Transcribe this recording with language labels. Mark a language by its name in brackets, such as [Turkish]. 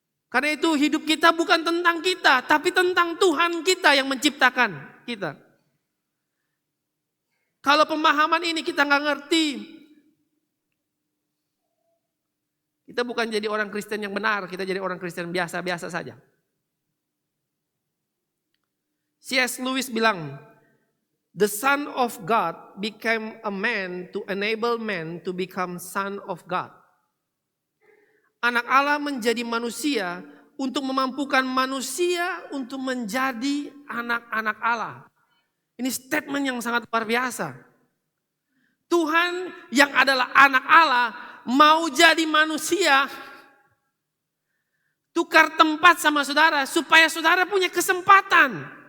[Indonesian] Karena itu hidup kita bukan tentang kita, tapi tentang Tuhan kita yang menciptakan kita. Kalau pemahaman ini kita nggak ngerti, kita bukan jadi orang Kristen yang benar, kita jadi orang Kristen biasa-biasa saja. C.S. [English] Lewis bilang, the Son of God became a man to enable man to become son of God. [Indonesian] Anak Allah menjadi manusia untuk memampukan manusia untuk menjadi anak-anak Allah. Ini statement yang sangat luar biasa. Tuhan yang adalah anak Allah mau jadi manusia, tukar tempat sama saudara supaya saudara punya kesempatan.